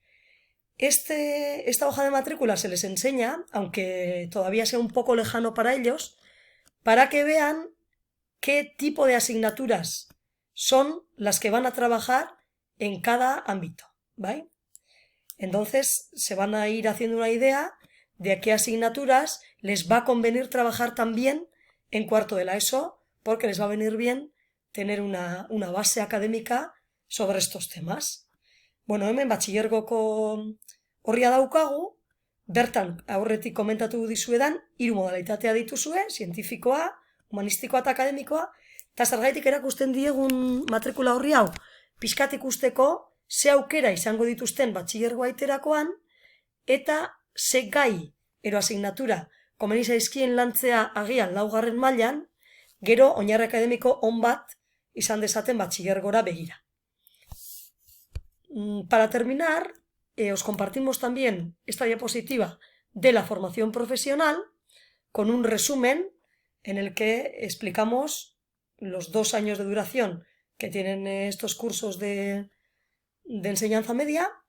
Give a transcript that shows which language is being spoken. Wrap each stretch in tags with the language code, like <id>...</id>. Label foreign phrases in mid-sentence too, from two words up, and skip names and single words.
<es>Esta hoja de matrícula se les enseña, aunque todavía sea un poco lejano para ellos, para que vean qué tipo de asignaturas son las que van a trabajar en cada ámbito, ¿vale? Entonces se van a ir haciendo una idea de a qué asignaturas les va a convenir trabajar también en cuarto de la ESO, porque les va a venir bien tener una base académica sobre estos temas.</es> <eu>Bueno, hemen batxilergoko horria daukagu, bertan aurretik komentatu dizuedan, 3 modalitatea dituzue, zientifikoa, humanistikoa eta akademikoa, eta zergaitik erakusten diegun matrikula horri hau, pixkat ikusteko ze aukera izango dituzten batxilergoa iterakoan, eta ze gai ero asignatura komeni zaizkien lantzea agian 4. mailan, gero oinarri akademiko on bat izan dezaten batxilergora begira.</eu> <es>Para terminar, os compartimos también esta diapositiva de la formación profesional con un resumen en el que explicamos los 2 años de duración que tienen estos cursos de enseñanza media.</es>